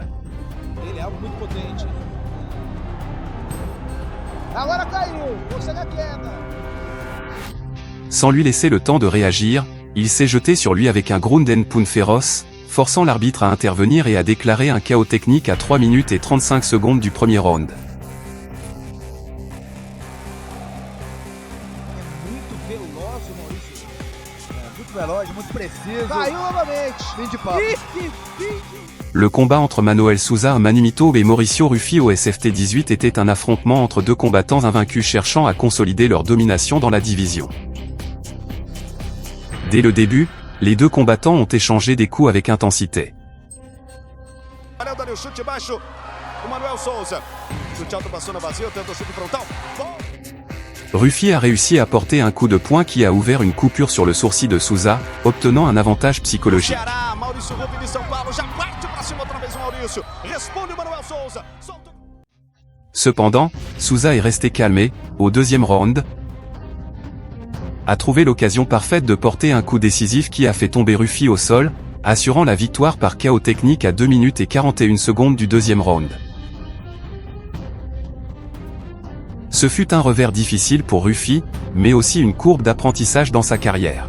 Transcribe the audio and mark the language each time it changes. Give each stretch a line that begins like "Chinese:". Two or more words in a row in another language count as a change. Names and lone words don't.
Portuguese: Ele é algo muito potente. Agora caiu, consegue a queda.
French: Sans lui laisser le temps de réagir, il s'est jeté sur lui avec un
English: ground and pound
French: féroce, forçant l'arbitre à intervenir et à déclarer un chaos technique à 3 minutes et 35 secondes du premier round.
Portuguese: Muito veloz o Maurício. Muito veloz, muito preciso. Caiu novamente. Fim de papo.
French: Le combat entre Manuel Souza Manumito et Mauricio Ruffi au SFT 18 était un affrontement entre deux combattants invaincus cherchant à consolider leur domination dans la division. Dès le début, les deux combattants ont échangé des coups avec intensité.
Portuguese: Olhando ali o chute baixo, o Manuel Souza. Chute alto passou no vazio, tenta o chute frontal.
French: Ruffi a réussi à porter un coup de poing qui a ouvert une coupure sur le sourcil de Souza, obtenant un avantage psychologique.
Portuguese: Ceará, Maurício Ruffi de São Paulo, já parte pra cima outra vez o Maurício. Responde o Manuel Souza. Solta.
French: Cependant, Souza est resté calmé, au deuxième round, a trouvé l'occasion parfaite de porter un coup décisif qui a fait tomber Ruffi au sol, assurant la victoire par chaos technique à 2 minutes et 41 secondes du deuxième round. Ce fut un revers difficile pour Ruffi, mais aussi une courbe d'apprentissage dans sa carrière.